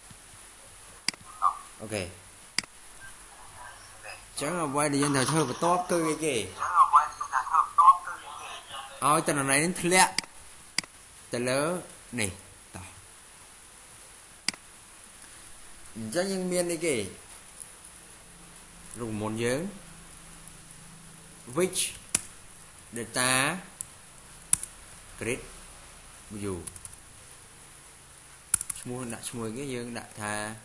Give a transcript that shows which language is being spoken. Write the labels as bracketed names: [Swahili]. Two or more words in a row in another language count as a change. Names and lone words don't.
[Khmer] អូខេចឹងអ្វីដែលយើងត្រូវធ្វើបន្ទាប់គឺអីគេឲ្យទិន្នន័យនេះធ្លាក់ទៅលើនេះតោះអញ្ចឹងយើងមានអីគេរូបមន្តយើង [English] which data grid view [Khmer] ឈ្មោះដាក់ឈ្មោះគេយើងដាក់ថា